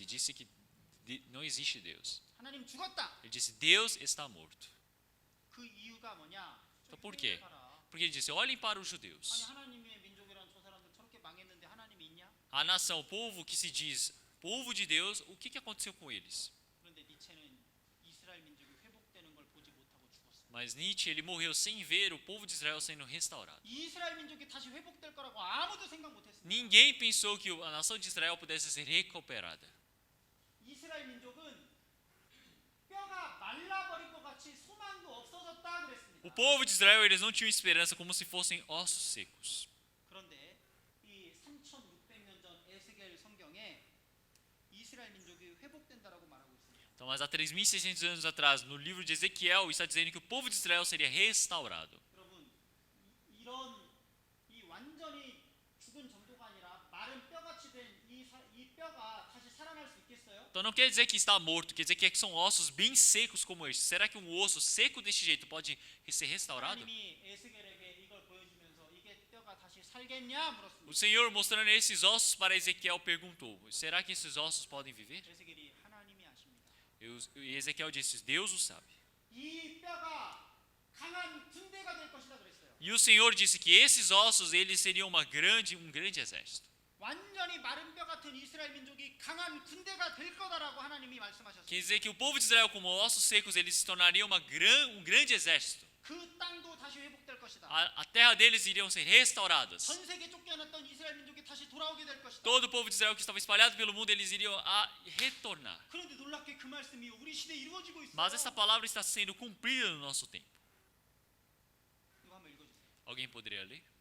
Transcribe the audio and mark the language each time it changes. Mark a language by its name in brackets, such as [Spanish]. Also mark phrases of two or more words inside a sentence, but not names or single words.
[Portuguese] Disse que não existe Deus. [Korean] 하나님 죽었다. [Portuguese] Ele disse: Deus está morto. [Korean] 그 이유가 뭐냐? [Portuguese] Então por quê? [Korean] 봐라. [Portuguese] Porque ele disse: Olhem para os [Korean] 아니 [Portuguese] judeus. [Korean] 하나님의 민족이란 저 사람들 저렇게 망했는데 하나님이 있냐? [Portuguese] A nação, o povo que se diz povo de Deus, o que aconteceu com eles? [Korean] 그런데 니체는 이스라엘 민족이 회복되는 걸 보지 못하고 죽었어요. [Portuguese] Mas Nietzsche, ele morreu sem ver o povo de Israel sendo restaurado. [Korean] 이스라엘 민족이 다시 회복될 거라고 아무도 생각 못했습니다. [Portuguese] Ninguém pensou que a nação de Israel pudesse ser recuperada. [Korean] 이스라엘 민족은 뼈가 말라버릴 것 같이 소망도 없어졌다 그랬습니다. [Portuguese] O povo de Israel, eles não tinham esperança, como se fossem ossos secos. [Korean] 그런데 이 3,600년 전 에스겔 성경에 이스라엘 민족이 회복된다라고 말하고 있습니다. [Portuguese] Então, mas há 3.600 anos atrás, no livro de Ezequiel, está dizendo que o povo de Israel seria restaurado. [Korean] 여러분 이런 이 완전히 죽은 정도가 아니라 마른 뼈같이 된 이 뼈가 다시 살아날 수 있겠어요? [Portuguese] Então não quer dizer que está morto, quer dizer que são ossos bem secos como este. Será que um osso seco deste jeito pode ser restaurado? [Korean] 하나님이 에스겔에게 이걸 보여주면서 이게 뼈가 다시 살겠냐 물었습니다. [Portuguese] O Senhor, mostrando esses ossos para Ezequiel, perguntou: Será que esses ossos podem viver? [Korean] 에스겔이 하나님이 아십니다. [Portuguese] E Ezequiel disse: Deus o sabe. [Korean] 이 뼈가 강한 군대가 될 것이다 그랬어요. [Portuguese] E o Senhor disse que esses ossos eles seriam um grande exército. [Korean] 완전히 마른 뼈 같은 이스라엘 민족이 강한 군대가 될 거다라고 하나님이 말씀하셨어요. [Portuguese] Quer dizer que o povo de Israel, como ossos secos, eles se tornariam um grande exército. [Korean] 그 땅도 다시 회복될 것이다. [Portuguese] A terra deles iriam ser restauradas. [Korean] 전 세계 쫓겨났던 이스라엘 민족이 다시 돌아오게 될 것이다. [Portuguese] Todo o povo de Israel que estava espalhado pelo mundo, eles iriam retornar. [Korean] 그런데 놀랍게 그 말씀이 우리 시대에 이루어지고 있어요. [Portuguese] Mas essa palavra está sendo cumprida no nosso tempo. [Korean] 이거 한번 읽어주세요. [Portuguese] Alguém poderia ler?